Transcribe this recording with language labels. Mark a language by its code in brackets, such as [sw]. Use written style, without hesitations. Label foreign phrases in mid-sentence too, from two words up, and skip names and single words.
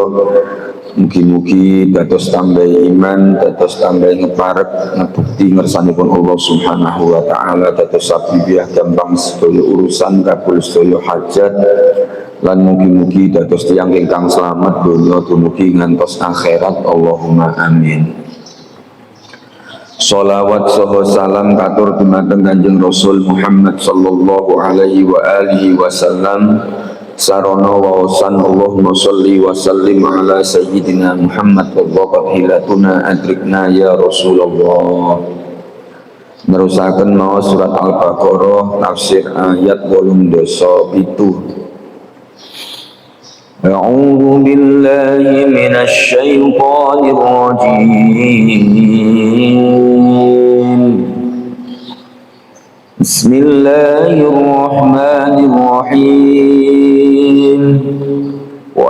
[jv] Mugi-mugi dados tambah iman, dados tambah ngeparek ngebukti ngersanipun Allah [ar] سبحانه وتعالى, [jv] dados sabibiah gampang sedaya urusan, kabul sedaya hajat, lan mugi-mugi dados tiyang ingkang slamet donya dumugi ngantos akhirat. [ar] اللهم آمين. [jv] Sholawat saha salam katur dumateng Kanjeng Rasul Muhammad [ar] صلى الله عليه وآله وسلم [jv] sarana waosan. [ar] اللهم صل وسلم على سيدنا محمد ووقت حيلتنا أدركنا يا رسول الله. [jv] Nerusaken maos surat Al-Baqarah tafsir ayat 87. [ar] أعوذ بالله من الشيطان الرجيم. بسم الله الرحمن الرحيم.